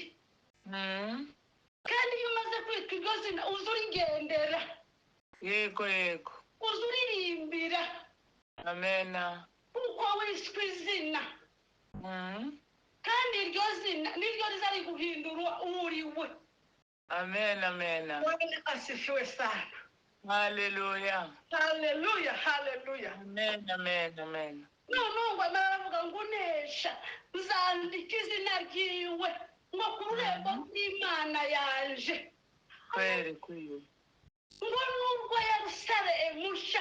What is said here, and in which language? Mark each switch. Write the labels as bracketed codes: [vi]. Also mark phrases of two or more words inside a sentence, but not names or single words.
[rw] Kandi iyo umaze kwitwa iryo zina uza urigendera. Yego. Uza uririmbira. Amen. Kuko wiswe izina. Kandi iryo zina niryo riza riguhindura uriwe. Amen. [sw] Bwana asifiwe sana. Hallelujah. Amen. [rw] None ngo baravuga ngo unesha uzandika izina ryiwe ngo ku rurembo rw'Imana yanje. [sw] Kweli. [rw] Ngo nubwo Yerusalemu nshya.